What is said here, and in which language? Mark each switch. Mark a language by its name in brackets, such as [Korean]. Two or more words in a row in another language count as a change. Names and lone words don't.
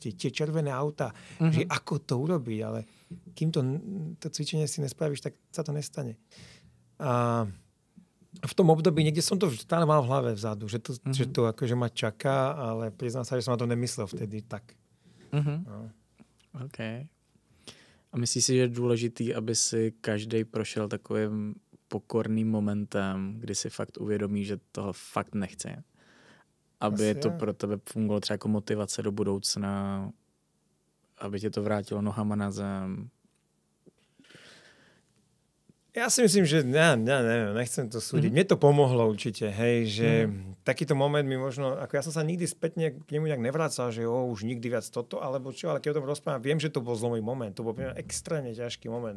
[Slovak] Tie červené auta, že ako to urobiť, ale kým to cvičenie si nespravíš, tak sa to nestane. A v tom období niekde som to stále mal v hlave vzadu, že to akože ma čaká, ale priznám sa, že som na to nemyslel vtedy tak. No. OK. [Czech] A myslíš si, že je důležitý, aby si každý prošel takovým pokorným momentem, kdy si fakt uvědomí, že toho fakt nechce? Aby to pro tebe fungovalo třeba jako motivace do budoucna, aby tě to vrátilo nohama na zem? [Slovak] Ja si myslím, že neviem, nechcem to súdiť. Mne to pomohlo určite, hej, že takýto moment mi možno, ako ja som sa nikdy spätne k nemu nejak nevracal, že už nikdy viac toto, alebo čo, ale keď o tom rozprávam, viem, že to bol zlomý moment, to bol extrémne ťažký moment.